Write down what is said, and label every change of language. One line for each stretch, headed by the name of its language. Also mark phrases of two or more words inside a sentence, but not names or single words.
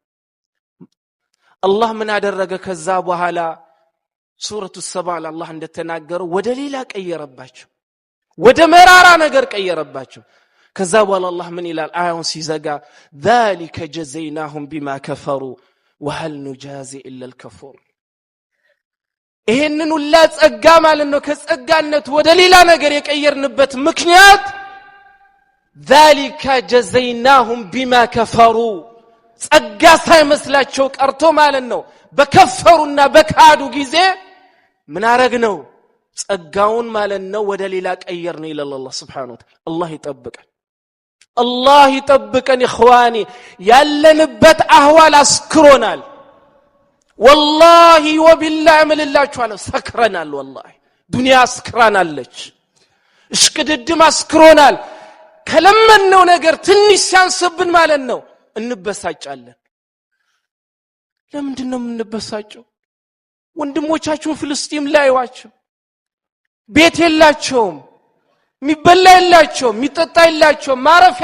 Amharic: አላህ ምን አደረገ ከዛ በኋላ ሱረቱ ሰባ አላህ እንደተናገረው ወደ ሌላ ቀየረባቸው ወደ መራራ ነገር ቀየረባቸው ከዛ በኋላ አላህ ምን ይላል አያውን ሲዘጋ
Arabic: ذلك جزيناهم بما كفروا وهل نجازي الا الكفور
Amharic: ይሄንን ሁላ ጸጋ ማለት ነው ከጸጋነት ወደ ሌላ ነገር የቀየርንበት ምክንያት
Arabic: ذلك جزيناهم بما كفروا
Amharic: ጸጋ ሳይመስላቸው ቀርቶ ማለት ነው በከፈሩና በካዱ ጊዜ ምን አረግነው ጸጋውን ማለት ነው ወደ ሌላ ቀየር ነው ይላል አላህ
Arabic: سبحانه وتعالى
Amharic: አላህ ይጠብቀን ኢኽዋኒ ያለንበት አህዋል አስክሮናል
Arabic: والله وبالله
Amharic: እምልላችኋለሁ ሰክረናል والله ዱንያ አስክራናለች እሽቅድድም አስክሮናል ከለመነው ነገር ትንሽ ሲያንስብን ማለት ነው እንበሳጫለን ለምንድን ነው የምንበሳጨው ወንድሞቻችን ፍልስጤም ላይ ዋቸው ቤት የላቸውም ሚበላ የላቸውም ሚጠጣ የላቸውም ማረፊያ